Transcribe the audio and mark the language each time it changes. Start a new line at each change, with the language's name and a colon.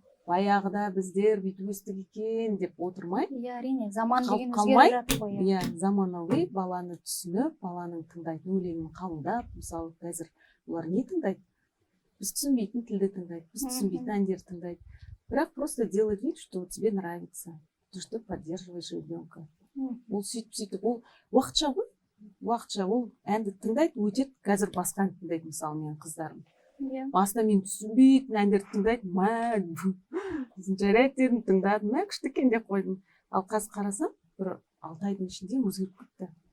Kazakh: Баяғыда біздер бүйтіп өстік екен деп отырмай, әрине, заман деген өзгеріп жатыр ғой. Иә, заманауи баланы түсініп, баланың тыңдайтын өлеңін қабылдап, мысалы қазір олар не тыңдайды? Біз түсінбейтін тілді тыңдайды, біз түсінбейтін әндерді тыңдайды.
Russian: Бірақ просто делать вид, что тебе нравится, что поддерживаешь ребенка.
Kazakh: Ол сөйтіп, ол уақытша ғой, уақытша ол әнді тыңдайды, өтеді, қазір басқа әнді тыңдайды, мысалы менің қыздарым. Басында мен түсінбейтін әндерді тыңдайды, жарайды тыңдадым, күшті екен деп қойдым. Ал қазір қарасам, бір 6 айдың ішінде өзгеріп кетті.